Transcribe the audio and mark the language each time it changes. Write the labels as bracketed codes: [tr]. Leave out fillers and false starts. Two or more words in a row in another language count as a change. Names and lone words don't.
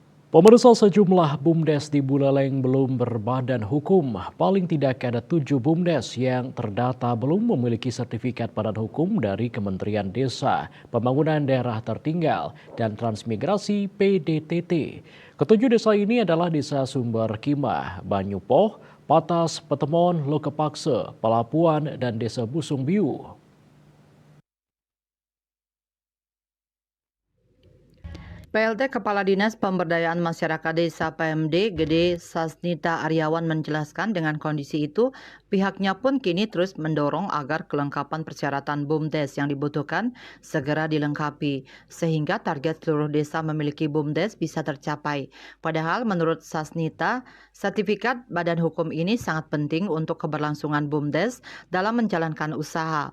[id] Pemirsa, sejumlah BUMDes di Buleleng belum berbadan hukum. Paling tidak ada 7 BUMDes yang terdata belum memiliki sertifikat badan hukum dari Kementerian Desa, Pembangunan Daerah Tertinggal, dan Transmigrasi PDTT. Ketujuh desa ini adalah Desa Sumber Kimah, Banyupoh, Patas, Petemon, Lokepakse, Pelapuan, dan Desa Busung Biu. PLT Kepala Dinas Pemberdayaan Masyarakat Desa PMD Gede Sasnita Aryawan menjelaskan dengan kondisi itu, pihaknya pun kini terus mendorong agar kelengkapan persyaratan BUMDes yang dibutuhkan segera dilengkapi, sehingga target seluruh desa memiliki BUMDes bisa tercapai. Padahal menurut Sasnita, sertifikat badan hukum ini sangat penting untuk keberlangsungan BUMDes dalam menjalankan usaha.